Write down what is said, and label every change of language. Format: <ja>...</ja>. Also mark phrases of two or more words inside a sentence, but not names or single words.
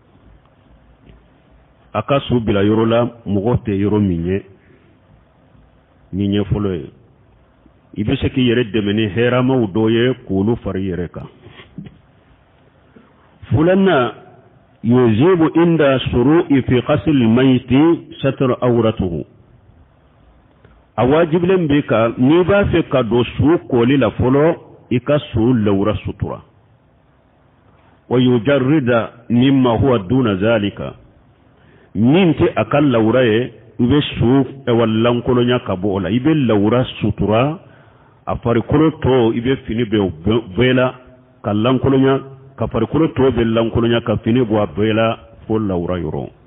<bm>a ka su bila yɔrɔ la mɔgɔ tɛ yɔrɔ min ye nin ye fɔlɔ ye i bɛ se k'i yɛrɛ dɛmɛ ni hɛrɛmaw dɔ ye k'olu fara yɛrɛ kan filanan</bm> <ar>يجب عند الشروع في غسل الميت ستر عورته</ar> <bm>a wajibilen bɛ ka n'i b'a fɛ ka don su koli la fɔlɔ i ka su lawura sutura</bm> <ar>ويجرد مما هو دون ذلك</ar> <bm>min tɛ a ka lawura ye i bɛ su lankolonɲa ka bɔ o la i bɛ lawura sutura a farikolo tɔ i bɛ fini bɛɛ la ka lankolonɲa ka farikolo tɔ bɛ lankolonɲa ka fini bɔ a bɛɛ la fo lawura yɔrɔ</bm>